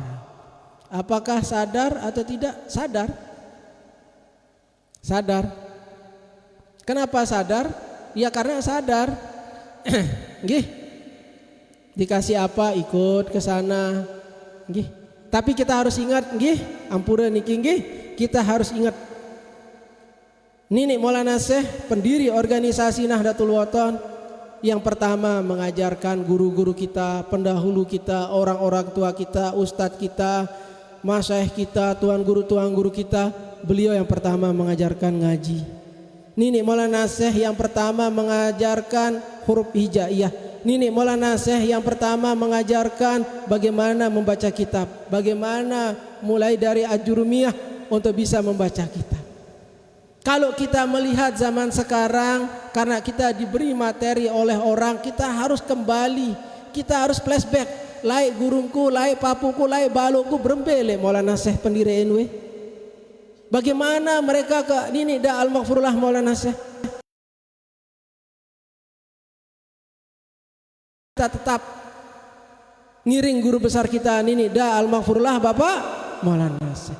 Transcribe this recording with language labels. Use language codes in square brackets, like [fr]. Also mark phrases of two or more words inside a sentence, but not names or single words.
[id] Apakah sadar atau tidak? Sadar. Kenapa sadar? Ya karena sadar. Nggih. Dikasih apa ikut ke sana. Nggih. Tapi kita harus ingat nggih, [sas] ampura niki nggih, [id] kita harus ingat Nini Maulana Syekh pendiri organisasi Nahdlatul Wathon yang pertama mengajarkan guru-guru kita, pendahulu kita, orang-orang tua kita, ustadz kita, masyayikh kita, tuan guru kita, beliau yang pertama mengajarkan ngaji. Nini Maulana Syekh yang pertama mengajarkan huruf hijaiyah. Nini Maulana Syekh yang pertama mengajarkan bagaimana membaca kitab, bagaimana mulai dari ajurumiyah untuk bisa membaca kitab. Kalau kita melihat zaman sekarang, karena kita diberi materi oleh orang, kita harus kembali, kita harus flashback. [sas] Lai gurungku, lai papuku, lai balukku berembele Maulana Syekh pendiri NW. [id] Bagaimana mereka ke Ninida Al-Maghfurullah Maulana Syekh. Kita tetap ngiring guru besar kita Ninida Al-Maghfurullah Bapak Maulana Syekh.